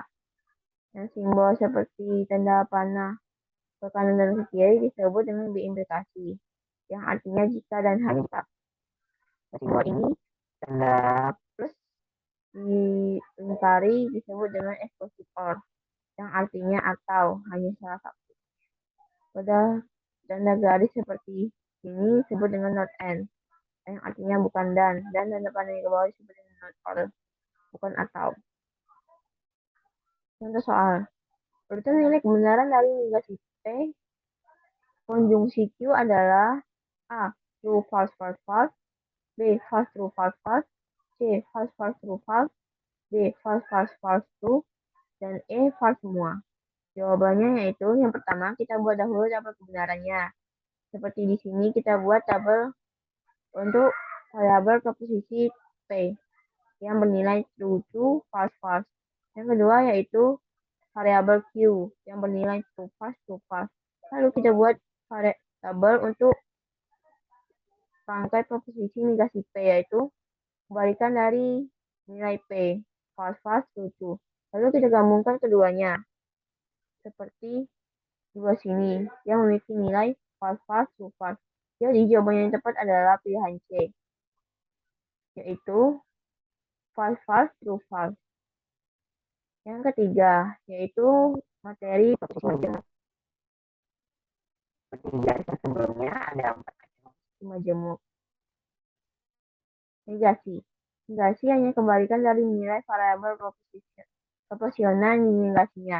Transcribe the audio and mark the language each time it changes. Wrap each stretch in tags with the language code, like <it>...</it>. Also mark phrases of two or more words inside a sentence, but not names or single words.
<id>Dan simbol seperti tanda panah ke kanan dan ke kiri disebut dengan biimplikasi, yang artinya jika dan hanya. Simbol ini, tanda plus diingkari disebut dengan eksklusif or, yang artinya atau hanya salah satu. Pada tanda garis seperti ini disebut dengan</id> <en>not and,</en> <id>yang artinya bukan dan tanda panah yang ke bawah disebut dengan</id> <en>not or,</en> <id>bukan atau. Contoh soal. Urutan nilai kebenaran dari negasi P konjungsi Q adalah A.</id> <en>True, false, false, false. B. False, true, false, false. C. False, false, true, false. D. False, false, false, true.</en> <id>Dan E. False semua. Jawabannya yaitu yang pertama kita buat dahulu tabel kebenarannya. Seperti di sini kita buat tabel untuk variabel proposisi P yang bernilai</id> <en>true, true, false, false.</en> <id>Yang kedua yaitu variabel Q yang bernilai</id> <en>true, false, true, false.</en> <id>Lalu kita buat variabel untuk rangkai proposisi negasi P, yaitu kebalikan dari nilai P,</id> <en>false, false, true, true.</en> <id>Lalu kita gabungkan keduanya, seperti di bawah sini, yang memiliki nilai</id> <en>false, false, true, false.</en> <id>Jadi jawaban yang tepat adalah pilihan C, yaitu</id> <en>false, false, true, false.</en> <id>Yang ketiga, yaitu materi proposisi. Seperti di garis sebelumnya ada 4 majemuk. Negasi. Negasi hanya kembalikan dari nilai variabel proporsional negasinya.</id>